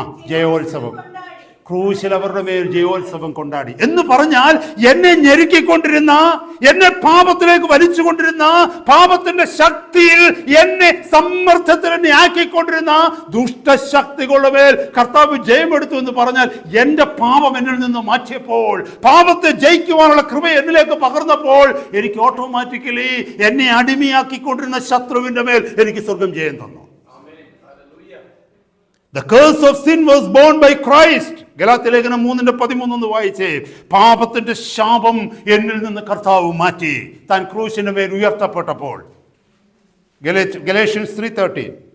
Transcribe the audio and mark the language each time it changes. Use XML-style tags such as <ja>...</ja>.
<ml>ജയോത്സവം, ക്രൂശിൽ അവരുടെ മേൽ ജയോത്സവം കൊണ്ടാടി എന്ന് പറഞ്ഞാൽ, എന്നെ ഞെരുക്കിക്കൊണ്ടിരുന്ന, എന്നെ പാപത്തിലേക്ക് വലിച്ചുകൊണ്ടിരുന്ന, പാപത്തിന്റെ ശക്തിയിൽ എന്നെ സമ്മർദ്ദത്തിൽ എന്നെ ആക്കിക്കൊണ്ടിരുന്ന ദുഷ്ടശക്തികളുടെ മേൽ കർത്താവ് ജയമെടുത്തു എന്ന് പറഞ്ഞാൽ, എൻ്റെ പാപം എന്നിൽ നിന്ന് മാറ്റിയപ്പോൾ, പാപത്തെ ജയിക്കുവാനുള്ള കൃപ എന്നിലേക്ക് പകർന്നപ്പോൾ, എനിക്ക് ഓട്ടോമാറ്റിക്കലി എന്നെ അടിമയാക്കിക്കൊണ്ടിരുന്ന ശത്രുവിന്റെ മേൽ എനിക്ക് സ്വർഗം ജയം തന്നു.</ml> <en>The curse of sin was borne by Christ.</en> <ml>Galatia ലേഖനം 3:13 വായിച്ചേ. പാപത്തിന്റെ ശാപം എന്നിൽ നിന്ന് കർത്താവ് മാറ്റി താൻ ക്രൂശിന്റെ മേൽ ഉയർത്തപ്പെട്ടപ്പോൾ.</ml> <en>Galatians 3:13.</en>